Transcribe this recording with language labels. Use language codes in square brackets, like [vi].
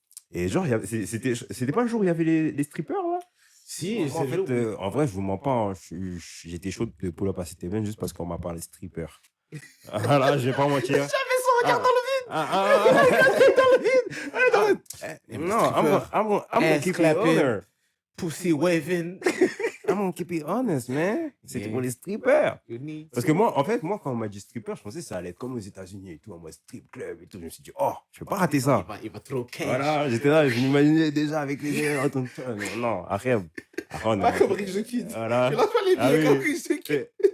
[fr] Et genre, c'était pas le jour où il y avait les strippers là? Si, En fait, en vrai, je vous mens pas, hein, j'étais chaud de [en] pull up [fr] à cet event juste parce qu'on m'a parlé strippers. Voilà, je vais pas mentir. J'avais son regard dans le vide. [en] Non, I'm gonna keep it honest. Pussy waving. I'm gonna keep it honest, man. [fr] C'était pour les strippers. Parce que moi, quand on m'a dit stripper, je pensais que ça allait être comme aux États-Unis et tout, en mode strip club et tout. Je me suis dit, oh, je peux pas rater ça. Il va trop cash. Voilà, j'étais là, je m'imaginais déjà avec les gars en tant que ça. Non, après, on Pas comme Rich the Kid. Voilà. Il lance pas les billets comme Rich the Kid.